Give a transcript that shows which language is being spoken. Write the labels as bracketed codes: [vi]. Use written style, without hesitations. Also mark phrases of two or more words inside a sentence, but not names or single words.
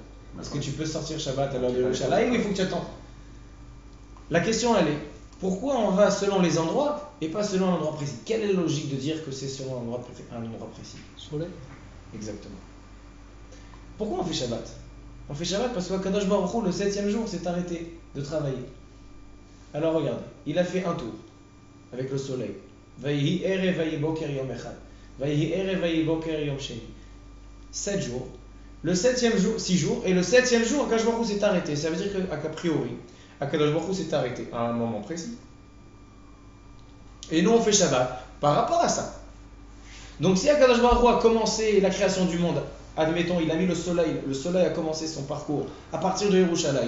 [fr] Est-ce que tu peux sortir Shabbat à l'heure de Yerushalayim ou il faut que tu attends? La question elle est, pourquoi on va selon les endroits et pas selon un endroit précis? Quelle est la logique de dire que c'est selon un endroit précis? Soleil. Exactement. Pourquoi on fait Shabbat? On fait Shabbat parce que Kadosh Baruch Hu, le 7e jour, s'est arrêté de travailler. Alors regardez, il a fait un tour avec le soleil. [he] ויהי ערב ויהי בוקר יום אחד. ויהי ערב ויהי בוקר יום שני. [fr] 7 jours. Le 7e jour, 6 jours. Et le 7e jour, Akadosh Baruch Hu s'est arrêté. Ça veut dire qu'a priori, Akadosh Baruch Hu s'est arrêté à un moment précis. Et nous, on fait Shabbat par rapport à ça. Donc si Akadosh Baruch Hu a commencé la création du monde, admettons, il a mis le soleil a commencé son parcours à partir de Yerushalayim.